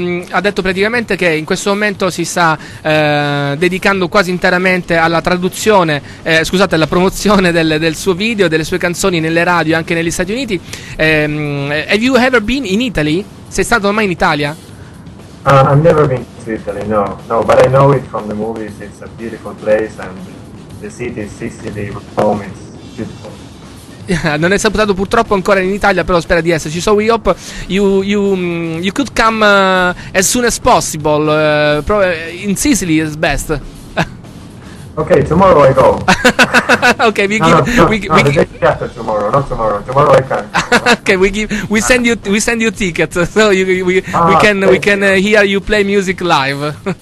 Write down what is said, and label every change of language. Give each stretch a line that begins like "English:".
Italian: Ha detto praticamente che in questo momento si sta dedicando quasi interamente alla traduzione, alla promozione del suo video, delle sue canzoni nelle radio anche negli Stati Uniti.
English: Have you ever been in Italy?
Italian: Sei stato mai in Italia?
English: I've never been to Italy, no, but I know it from the movies. It's a beautiful place, and the city is Sicily, Rome, it's beautiful.
Italian: Non è salutato purtroppo ancora in Italia, però spera di esserci.
English: So we hope you could come as soon as possible. In Sicily is best. Okay, tomorrow I go. Okay, tomorrow. Not tomorrow. Tomorrow I can. Okay, we send you tickets, so we can hear you play music live.